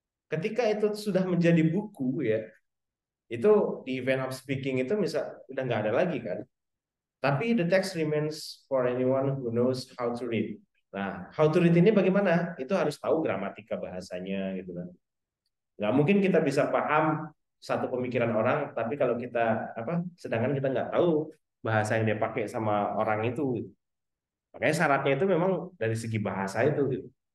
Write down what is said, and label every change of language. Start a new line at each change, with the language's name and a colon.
Indonesian: Ketika itu sudah menjadi buku ya, itu di
English: event of speaking
Indonesian: itu misal udah nggak ada lagi kan. Tapi
English: the text remains for anyone who knows how to read.
Indonesian: Nah,
English: how to read
Indonesian: ini bagaimana? Itu harus tahu gramatika bahasanya gitu kan. Nggak mungkin kita bisa paham satu pemikiran orang, tapi kalau kita sedangkan kita nggak tahu bahasa yang dia pakai sama orang itu. Makanya syaratnya itu memang dari segi bahasa itu. Gitu.